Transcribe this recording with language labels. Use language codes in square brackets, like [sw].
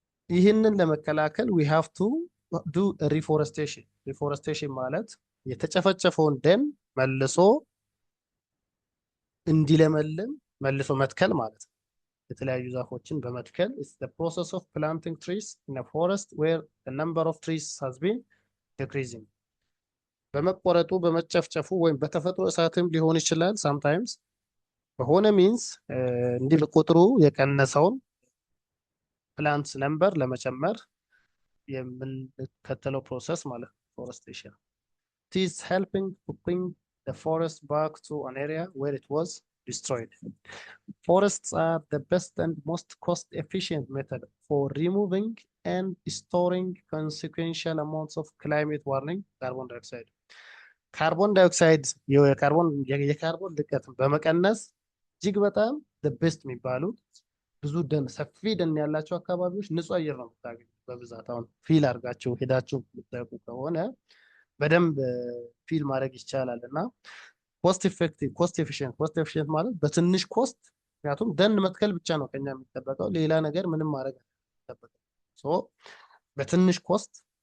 [am] ይህንን ለመከላከል [en] we have to do reforestation። [am] reforestation ማለት የተጨፈጨፈውን ደን መልሶ እንዲለመልም መልሶ መትከል ማለት ነው። የተለያዩ ዛፎችን በመትከል [en] it's the process of planting trees in a forest where the number of trees has been decreasing። [am] በመቆረጡ በመጨፍጨፉ ወይም በተፈጥሮ እሳትም ሊሆን ይችላል sometimes በሆነ ሚንስ እንዲህ በቁጥሩ የቀነሰውን ፕላንትስ ነምበር ለመጨመር የምንከተለው ፕሮሰስ ማለት ፎረስቴሽን። [en] it is helping to bring the forest back to an area where it was destroyed. Forests are the best and most cost-efficient method for removing and storing consequential amounts of climate warming carbon dioxide. [am] ካርቦን ዳይኦክሳይድ የካርቦን ልቀትን በመቀነስ እጅግ በጣም ቤስት የሚባሉት ብዙ ደን ሰፊ ደን ያላቸው አካባቢዎች ንጹህ አየር ነው የምታገኙ በብዛት። አሁን ፊል አድርጋችሁ ሄዳችሁ የምታውቁ ከሆነ በደንብ ፊል ማድረግ ይቻላል። እና ኮስት ኤፊሽንት ማለት በትንሽ ኮስት፣ ምክንያቱም ደን መትከል ብቻ ነው ከኛ የሚጠበቀው፣ ሌላ ነገር ምንም ማድረግ አይጠበቅም። በትንሽ ኮስት